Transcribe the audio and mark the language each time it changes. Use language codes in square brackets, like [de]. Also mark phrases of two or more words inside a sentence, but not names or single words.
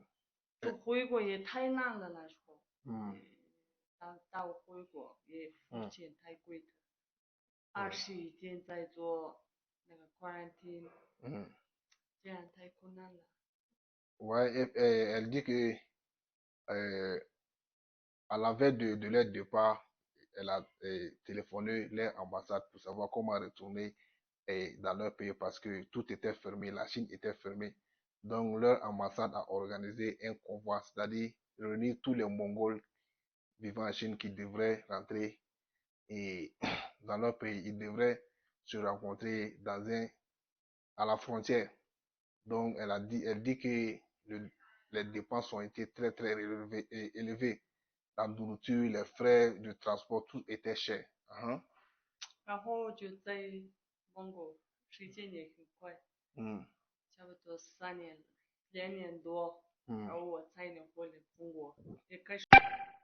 [zh] 就回国也太难了那时候。到回国也付钱太贵了，21天在做那个 quarantine，这样太困难了。 [fr] Ouais, elle dit que à la veille de leur départ, elle a téléphoné leur ambassade pour savoir comment retourner dans leur pays parce que tout était fermé, la Chine était fermée. Donc leur ambassade a organisé un convoi, c'est-à-dire réunir tous les Mongols vivant en Chine qui devraient rentrer et dans leur pays. Ils devraient se rencontrer à la frontière. Donc elle dit que les dépenses ont été très élevées. La nourriture, les frais de transport, tout était cher. [zh] 然后就在蒙古时间也很快，差不多3年，2年多，然后我才能回来中国，也开始。